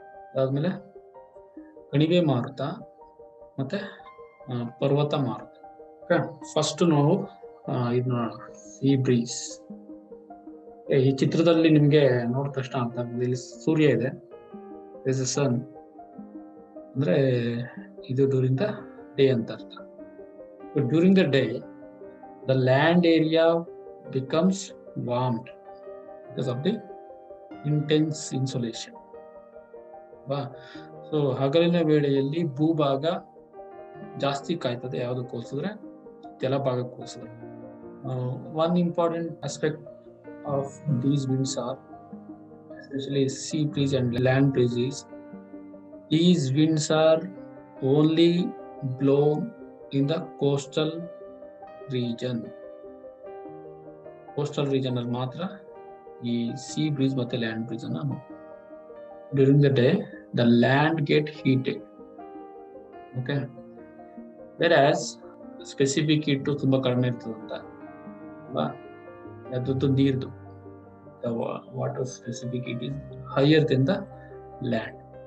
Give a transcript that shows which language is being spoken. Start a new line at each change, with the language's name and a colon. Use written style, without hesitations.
Kannada: ಅದಾದ್ಮೇಲೆ ಕಣಿವೆ ಮಾರುತ ಮತ್ತೆ ಪರ್ವತ ಮಾರುತ. ಫಸ್ಟ್ ನಾವು ಇದು ನೋಡೋಣ, ಸೀ ಬ್ರೀಸ್. ಈ ಚಿತ್ರದಲ್ಲಿ ನಿಮ್ಗೆ ನೋಡಿದ ತಕ್ಷಣ ಅರ್ಥ ಆಗ್ತದೆ, ಇಲ್ಲಿ ಸೂರ್ಯ ಇದೆ, ಸನ್, ಅಂದ್ರೆ ಇದು
English: during the day
Kannada: ಅಂತ ಅರ್ಥ.
English: During the day, the land area becomes warmed because of the intense insolation.
Kannada: So ಹಗಲಿನ ವೇಳೆಯಲ್ಲಿ ಭೂಭಾಗ ಜಾಸ್ತಿ ಕಾಯ್ತದೆ. ಯಾವುದಕ್ಕೆ ಹೋಲಿಸಿದ್ರೆ ಜಲಭಾಗಕ್ಕೆ ಹೋಲಿಸಿದ್ರೆ.
English: One important aspect of these winds are, especially sea breeze and land breeze, is these winds are only blown in the coastal region.
Kannada: Coastal region ಅಲ್ಲಿ ಮಾತ್ರ ಈ sea breeze ಮತ್ತೆ ಲ್ಯಾಂಡ್ ಬ್ರೀಸ್ ಅನ್ನ.
English: During the day the land get heated. Okay, whereas specific heat
Kannada: ತುಂಬಾ ಕಡಿಮೆ ಇರ್ತದಂತ ಅಲ್ವಾ, ಅದ್ರದ್ದು ನೀರ್ದು
English: Water specific heat is higher than the land.